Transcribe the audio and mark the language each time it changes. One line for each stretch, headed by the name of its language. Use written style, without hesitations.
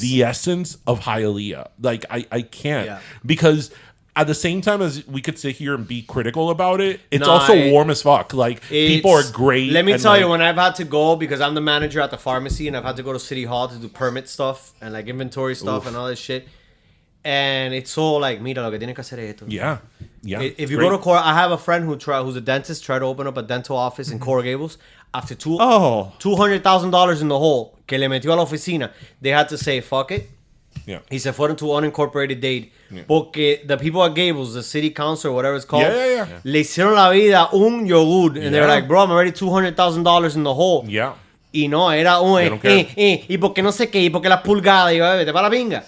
English: the essence of Hialeah. Like I can't. Yeah. Because at the same time as we could sit here and be critical about it, it's also warm as fuck. Like people are great. Let me and, tell like, you, when I've had to go, because I'm the manager at the pharmacy and I've had to go to City Hall to do permit stuff and like inventory stuff and all this shit. And it's all like,
Spanish: mira, lo que tiene que hacer es esto.
English: Yeah. Yeah. If you go to Coral, I have a friend who's a dentist, tried to open up a dental office in Coral Gables. After $200,000 in the hole,
Spanish: que le metió a la oficina,
English: they had to say, fuck it. Yeah. He se fueron to unincorporated date. Porque the people at Gables, the city council, or whatever it's called,
Spanish: le hicieron la vida un yogur.
English: And they're like, bro, I'm already $200,000 in the hole. Yeah.
Spanish: Y no, era un, y porque no sé qué, y porque las pulgadas, y vete para la pinga.